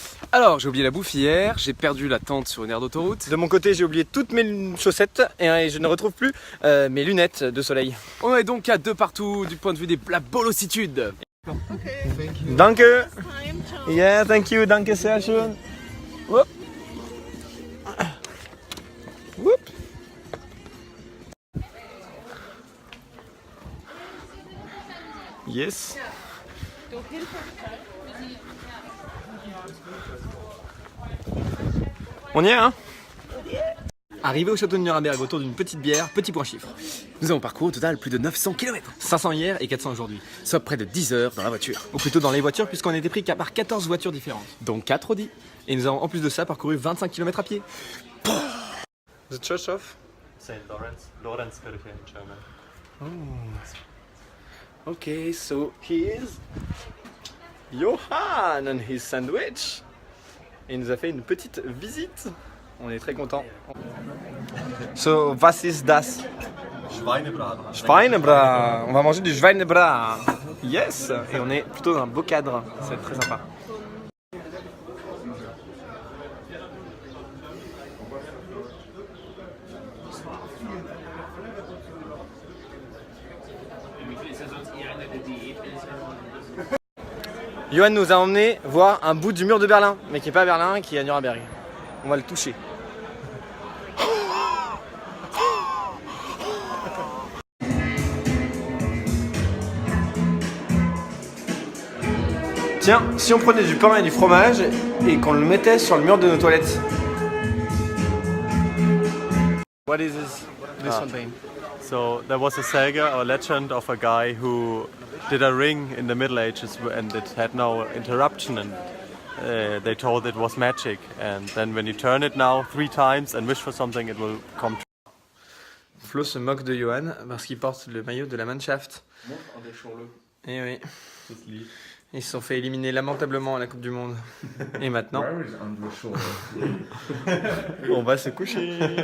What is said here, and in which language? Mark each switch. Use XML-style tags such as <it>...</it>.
<fr>Alors j'ai oublié la bouffe hier, j'ai perdu la tente sur une aire d'autoroute. De mon côté, j'ai oublié toutes mes chaussettes et je ne retrouve plus mes lunettes de soleil. On est donc à deux partout du point de vue de la bolositude.</fr> <de>Danke.</de> <en>Yeah, thank you,</en> <de>danke sehr schön. Whoop. Whoop.</de> <en>Yes.</en> <fr>On y est, hein? Arrivé au château de Nuremberg autour d'une petite bière, petit point chiffre. Nous avons parcouru au total plus de 900 km, 500 hier et 400 aujourd'hui. soit près de 10 heures dans la voiture. Ou plutôt dans les voitures puisqu'on a été pris par 14 voitures différentes. Donc 4 Audi. Et nous avons en plus de ça parcouru 25 km à pied.</fr> <en>The Church of St. Lawrence, Lorenzkirche in German. Okay, so here's Johann and his sandwich.</en> <fr>Et il nous a fait une petite visite. On est très contents.</fr> <de>So, was ist das? Schweinebraten.</de> <fr>Schweinebras. On va manger du Schweinebras. Yes. Et on est plutôt dans un beau cadre. C'est très sympa. Johan nous a emmené voir un bout du mur de Berlin, mais qui n'est pas à Berlin, qui est à Nuremberg. On va le toucher. Tiens, si on prenait du pain et du fromage et qu'on le mettait sur le mur de nos toilettes.</fr> <en>What is this something? So there was a saga or legend of a guy who did a ring in the Middle Ages and it had no interruption, and they told it was magic, and then when you turn it now 3 times and wish for something, it will come true.</en> <fr>Flo se moque de Johan parce qu'il porte le maillot de la Mannschaft. Eh oui. Ils se sont fait éliminer lamentablement à la Coupe du Monde. Et maintenant, on va se coucher.</fr>